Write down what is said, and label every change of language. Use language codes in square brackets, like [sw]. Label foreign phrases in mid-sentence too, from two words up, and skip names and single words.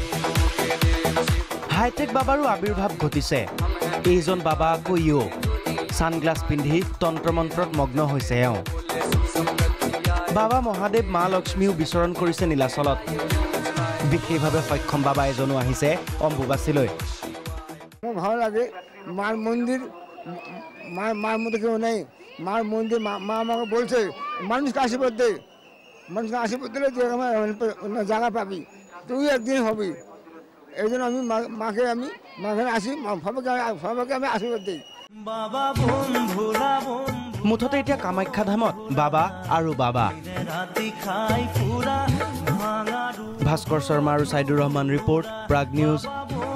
[as] হাইটেক বাবাৰো আবিৰ্ভাৱ ঘটিছে এইজন বাবা আকৌ ছানগ্লাছ পিন্ধি তন্ত্ৰমন্ত্ৰত মগ্ন হৈছে এওঁ বাবা মহাদেৱ মা লক্ষ্মীও বিচৰণ কৰিছে নীলাচলত বিশেষভাৱে সক্ষম বাবা এজনো আহিছে অম্বুবাচীলৈ [bn] আমার ভালো লাগে মার মন্দির মার মধ্যে কেউ নেই মার মন্দির মা আমাকে বলছে মানুষকে আশীর্বাদ দে মানুষকে আশীর্বাদ দিলে যে আমার জায়গা পাবি তুই একদিন হবি এই জন্য আমি মাকে আসি সবাইকে আমি আশীর্বাদ দিই [as] মুঠতে এতিয়া কামাখ্যা ধামত বাবা আৰু বাবা ভাস্কৰ শৰ্মা আৰু সাইদুৰ ৰহমান ৰিপৰ্ট প্ৰাগ নিউজ